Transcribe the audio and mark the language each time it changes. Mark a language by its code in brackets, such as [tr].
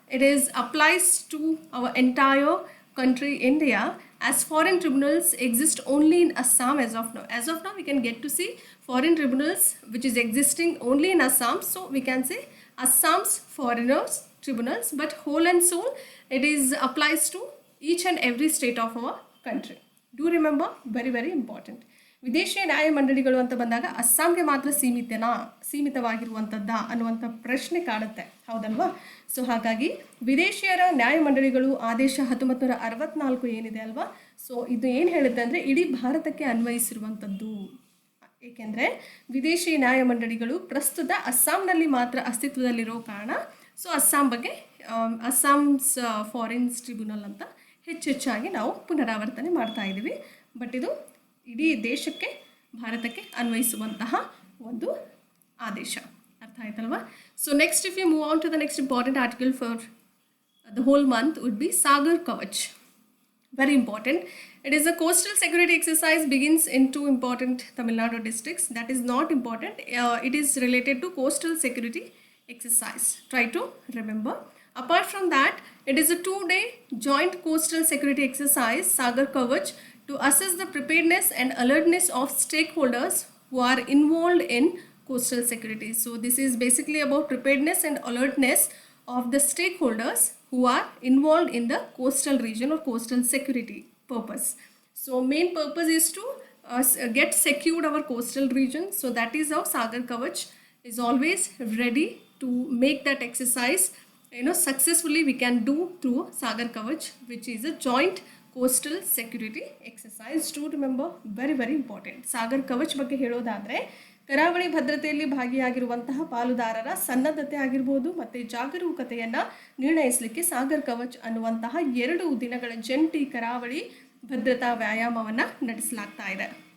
[en] It is applies to our entire country India, as foreign tribunals exist only in Assam as of now. As of now we can get to see foreign tribunals which is existing only in Assam. So we can say Assam's foreigners tribunals, but whole and soul it is applies to each and every state of our country. Do remember, very very important. [kn] ವಿದೇಶಿ ನ್ಯಾಯಮಂಡಳಿಗಳು ಅಂತ ಬಂದಾಗ ಅಸ್ಸಾಂಗೆ ಮಾತ್ರ ಸೀಮಿತವಾಗಿರುವಂಥದ್ದಾ ಅನ್ನುವಂಥ ಪ್ರಶ್ನೆ ಕಾಡುತ್ತೆ, ಹೌದಲ್ವಾ? So ಹಾಗಾಗಿ ವಿದೇಶಿಯರ ನ್ಯಾಯಮಂಡಳಿಗಳು ಆದೇಶ 1964 ಏನಿದೆ ಅಲ್ವಾ, ಸೊ ಇದು ಏನು ಹೇಳುತ್ತೆ ಅಂದರೆ ಇಡೀ ಭಾರತಕ್ಕೆ ಅನ್ವಯಿಸಿರುವಂಥದ್ದು. ಏಕೆಂದರೆ ವಿದೇಶಿ ನ್ಯಾಯಮಂಡಳಿಗಳು ಪ್ರಸ್ತುತ ಅಸ್ಸಾಂನಲ್ಲಿ ಮಾತ್ರ ಅಸ್ತಿತ್ವದಲ್ಲಿರೋ ಕಾರಣ ಸೊ ಅಸ್ಸಾಂ ಬಗ್ಗೆ ಅಸ್ಸಾಮ್ಸ್ ಫಾರಿನ್ಸ್ ಟ್ರಿಬ್ಯುನಲ್ ಅಂತ ಹೆಚ್ಚೆಚ್ಚಾಗಿ ನಾವು ಪುನರಾವರ್ತನೆ ಮಾಡ್ತಾ ಇದ್ದೀವಿ. ಬಟ್ ಇದು ಇಡೀ ದೇಶಕ್ಕೆ ಭಾರತಕ್ಕೆ ಅನ್ವಯಿಸುವಂತಹ ಒಂದು ಆದೇಶ. ಅರ್ಥ ಆಯ್ತಲ್ವಾ? [en] So next if you move on to the next important article for the whole month would be Sagar Kavach. Very important. It is a coastal security exercise, begins in 2 important Tamil Nadu districts. That is not important. It is related to coastal security exercise. Try to remember. Apart from that, it is a 2-day joint coastal security exercise, Sagar Kavach, to assess the preparedness and alertness of stakeholders who are involved in coastal security. So this is basically about preparedness and alertness of the stakeholders who are involved in the coastal region or coastal security purpose. So main purpose is to get secured our coastal region. So that is how Sagar Kavach is always ready to make that exercise successfully. We can do through Sagar Kavach, which is a joint coastal security exercise. To remember, very very important. [kn] Sagar Kavach ಬಗ್ಗೆ ಹೇಳೋದಾದ್ರೆ ಕರಾವಳಿ ಭದ್ರತೆಯಲ್ಲಿ ಭಾಗಿಯಾಗಿರುವಂತಹ ಪಾಲುದಾರರ ಸನ್ನದ್ಧತೆ ಆಗಿರಬಹುದು ಮತ್ತು ಜಾಗರೂಕತೆಯನ್ನು ನಿರ್ಣಯಿಸಲಿಕ್ಕೆ ಸಾಗರ್ ಕವಚ್ ಅನ್ನುವಂತಹ 2 ದಿನಗಳ ಜಂಟಿ ಕರಾವಳಿ ಭದ್ರತಾ ವ್ಯಾಯಾಮವನ್ನು ನಡೆಸಲಾಗ್ತಾ ಇದೆ.